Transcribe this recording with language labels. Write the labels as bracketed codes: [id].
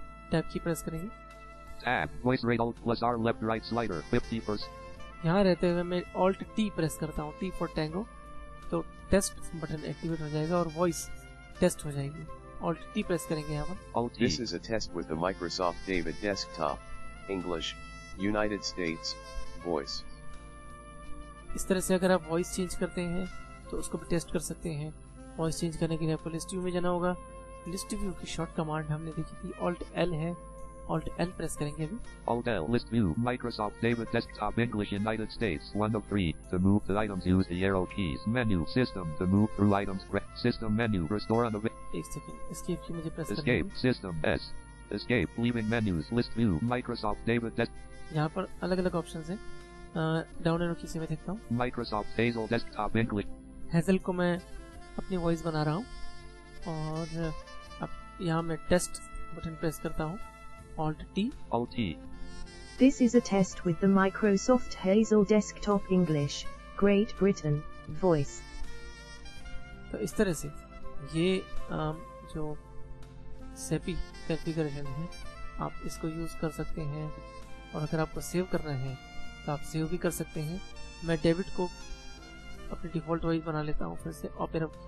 [hi] Tab की press करेंगे। [en] Tab, voice rate alt plus R left right slider, 50%. [hi] यहाँ रहते हुए मैं ऑल्ट टी प्रेस करता हूँ, टी फॉर टैंगो, तो टेस्ट बटन एक्टिवेट हो जाएगा और वॉइस टेस्ट हो जाएगी। ऑल्ट टी प्रेस करेंगे यहाँ पर। [en] Alt T. This is a test with the Microsoft David Desktop, English, United States, voice. [hi] इस तरह से अगर आप वॉइस चेंज करते हैं तो उसको भी टेस्ट कर सकते हैं। वॉइस चेंज करने के लिए आपको लिस्ट व्यू में जाना होगा। लिस्ट व्यू की शॉर्ट कमांड हमने देखी थी, ऑल्ट एल है, ऑल्ट एल प्रेस करेंगे अभी। [en] Alt L, list view, Microsoft David Desktop English United States, 1 of 3, to move the items use the arrow keys, menu, system, to move through items, system menu, restore on the... [hi] एक second, escape की मुझे press करनी [en] Escape, [hi] है। [en] system, S, escape, leaving menus, list view, Microsoft David Desktop, [hi] यहाँ पर अलग अलग option है। डाउन एरो की से मैं देखता हूँ। [en] Microsoft Hazel Desktop English, [hi] hazel को मैं अपनी वॉइस बना रहा हूँ और अब यहाँ मैं टेस्ट बटन प्रेस करता हूँ, alt T. [en] Alt T. This is a test with the Microsoft Hazel Desktop English, Great Britain, voice. [hi] तो इस तरह से ये जो सेपी कॉन्फ़िगरेशन है आप इसको यूज कर सकते हैं, और अगर आपको सेव करना है तो आप सेव भी कर सकते हैं। मैं डेविड को अपनी डिफॉल्ट वॉइस बना लेता हूँ, फिर से ओपेरा